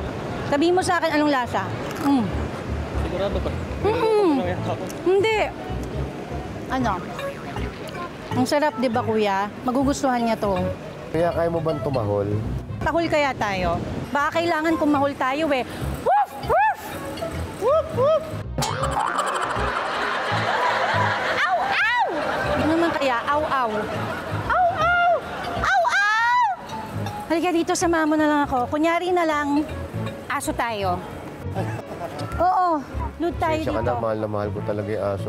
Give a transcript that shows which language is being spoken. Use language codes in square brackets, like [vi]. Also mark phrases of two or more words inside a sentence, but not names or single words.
[tl] Sabihin mo sa akin anong lasa. Sigurado ba? Hindi. Ano? Ang sarap, di ba, kuya? Magugustuhan niya to. Kaya kaya mo bang tumahol? Tahol kaya tayo? Baka kailangan kung mahol tayo eh. Woof! Woof! Woof! Woof! Ow! Ow! Ano naman kaya? Ow! Ow! Ow! Ow! Ow! Ow! Halika dito, samahan mo na lang ako. Kunyari na lang, aso tayo. Oo, loot tayo Siya ka na, dito. mahal na mahal ko talaga yung aso ko.